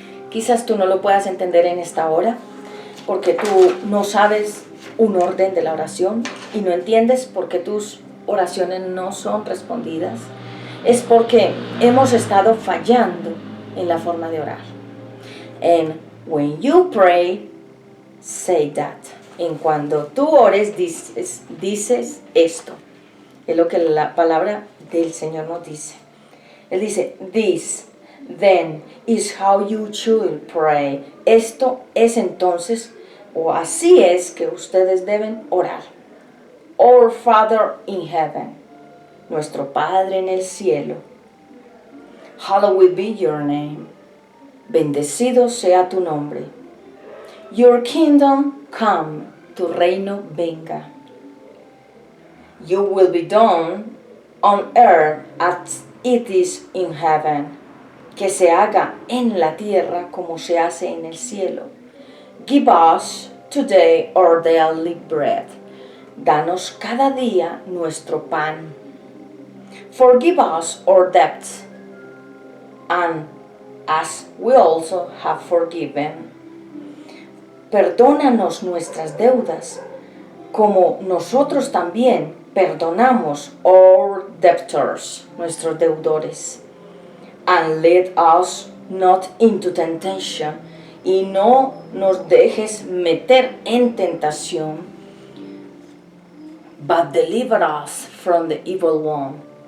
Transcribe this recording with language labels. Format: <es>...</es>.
<es>Quizás tú no lo puedas entender en esta hora, porque tú no sabes un orden de la oración y no entiendes por qué tus oraciones no son respondidas. Es porque hemos estado fallando en la forma de orar.</es> <en>And when you pray, say that.</en> <es>En cuando tú ores, dices esto. Es lo que la palabra del Señor nos dice. Él dice,</es> <en>this, then, is how you should pray.</en> <es>Esto es entonces, o así es que ustedes deben orar.</es> <en>Our Father in heaven,</en> <es>nuestro Padre en el cielo.</es> <en>Hallowed be your name.</en> <es>Bendecido sea tu nombre.</es> <en>Your kingdom come,</en> <es>tu reino venga.</es> <en>You will be done on earth as it is in heaven.</en> <es>Que se haga en la tierra como se hace en el cielo.</es> <en>Give us today our daily bread.</en> <es>Danos cada día nuestro pan.</es> <en>Forgive us our debts, and as we also have forgiven.</en> <es>Perdónanos nuestras deudas, como nosotros también perdonamos</es> <en>our debtors,</en> <es>nuestros deudores.</es> <en>And lead us not into temptation,</en> <es>y no nos dejes meter en tentación,</es> <en>but deliver us from the evil one.</en>